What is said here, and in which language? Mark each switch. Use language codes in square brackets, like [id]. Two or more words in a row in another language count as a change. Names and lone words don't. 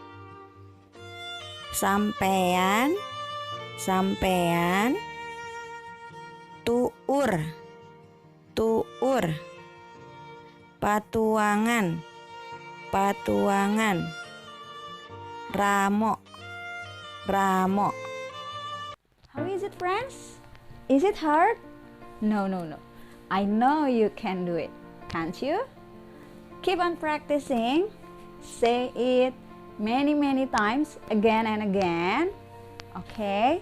[su] Sampean, sampean. Tuur, tuur. Patuangan, patuangan. Ramo, ramo. [en] How is it, friends? Is it hard? No, no, no. I know you can do it, can't you? Keep on practicing. Say it many, many times again and again. Okay?